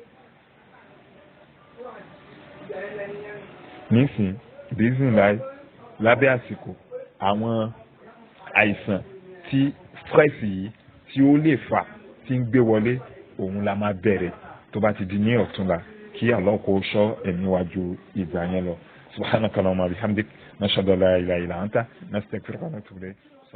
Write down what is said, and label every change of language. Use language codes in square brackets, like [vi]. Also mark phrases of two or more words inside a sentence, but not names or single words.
[yo] nísìn bísíǹláì lábẹ́ àsìkò àwọn àìsàn tí stress yìí tí ó lè fà tí ń gbé wọlé òun la máa bẹ̀rẹ̀ tó bá ti di ní ọ̀túnla kí Allah kó ṣọ́ ẹ̀mí wa ju ìgbà yẹn lọ. [ar] سبحانك اللهم وبحمدك نشهد أن لا إله إلا أنت نستغفرك ونتوب إليك.